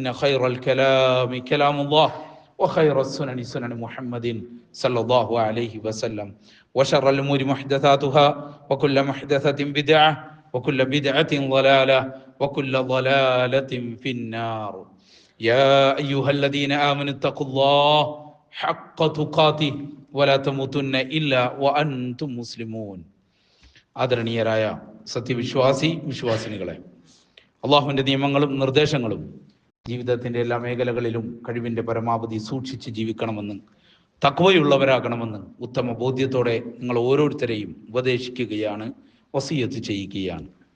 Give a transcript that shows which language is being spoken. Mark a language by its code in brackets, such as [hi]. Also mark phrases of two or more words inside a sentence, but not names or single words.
[ar] خير الكلام كلام الله وخير السنن سنن محمد صلى الله عليه وسلم وشر الأمور محدثاتها وكل محدثة بدعة وكل بدعة ضلالة وكل ضلالة في النار يا أيها الذين آمنوا اتقوا الله حق تقاته ولا تموتن إلا وأنتم مسلمون. [ml] ആദരണീയരായ വിശ്വാസിനികളെ, അള്ളാഹുവിൻ്റെ നിയമങ്ങളും നിർദ്ദേശങ്ങളും ജീവിതത്തിൻ്റെ എല്ലാ മേഖലകളിലും കഴിവിൻ്റെ പരമാവധി സൂക്ഷിച്ച് ജീവിക്കണമെന്ന്, തഖ്വയുള്ളവരാകണമെന്ന് ഉത്തമ ബോധ്യത്തോടെ നിങ്ങൾ ഓരോരുത്തരെയും ഉപദേശിക്കുകയാണ്, വസിയത്ത് ചെയ്യുകയാണ്.